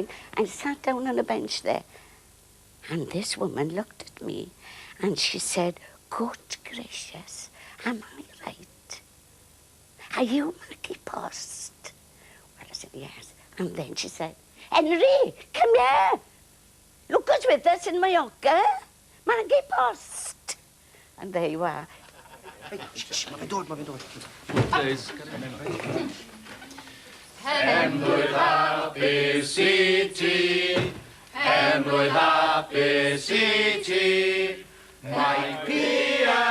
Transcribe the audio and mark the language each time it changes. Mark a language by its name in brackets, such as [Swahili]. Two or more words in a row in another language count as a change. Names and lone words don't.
[English] I sat down on a bench there. And this woman looked at me and she said, good gracious, am I right? Are you Maggie Post? Well, I said, yes. And then she said, Henry, come here. Look who's with us in Mallorca. Maggie Post. And there you are. [Welsh] Mae fe'n dod. [English] Please. [Welsh] Benblwydd hapus i ti, benblwydd hapus i ti, mae